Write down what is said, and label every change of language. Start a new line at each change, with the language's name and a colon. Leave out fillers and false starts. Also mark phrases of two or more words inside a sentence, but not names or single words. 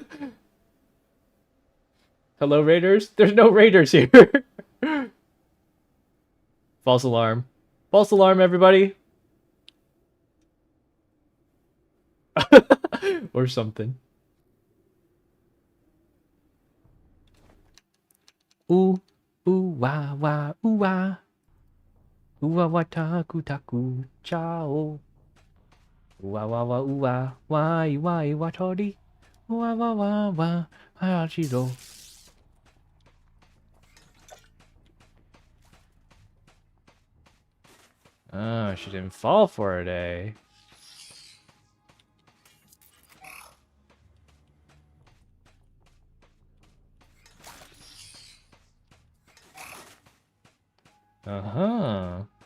English: Hello, raiders? There's no raiders here. False alarm. False alarm, everybody. Or something. Ooh, ooh, wah, wah, ooh, wah. Ua wa taku taku chao. Ua wa wa ua. Wai wai wa tori. Ua wa wa wa. Hachiro. Oh, she didn't fall for it, eh? Uh-huh.